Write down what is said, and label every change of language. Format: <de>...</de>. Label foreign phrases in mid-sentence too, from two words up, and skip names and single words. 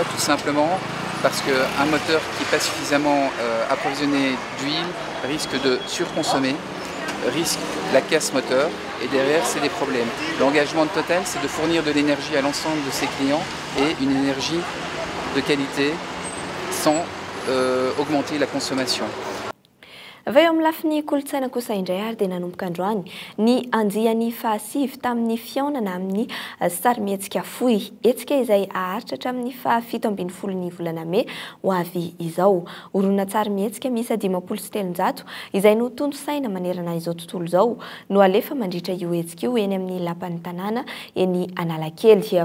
<fr>Tout simplement parce qu'un moteur qui n'est pas suffisamment approvisionné d'huile risque de surconsommer, risque la casse moteur, et derrière c'est des problèmes. L'engagement de Total, c'est de fournir de l'énergie à l'ensemble de ses clients et une énergie de qualité sans augmenter la consommation.</fr> <mg>avy eo amin'ny lafiny kolontsaina kosa indray ary dia nanomboka androany ny anjiany fahasivy tamin'ny fiaonana amin'ny sarimihetsika fohy hetsika izay aharitra hatramin'ny fa7 ny volana May ho avy izao. Horonan-tsary mihetsika miisa 507 izay no tondo saina manerana izao tontolo izao no alefa mandritra io hetsika io eny amin'ny lapan'ny tanàna eny Analakely.</mg>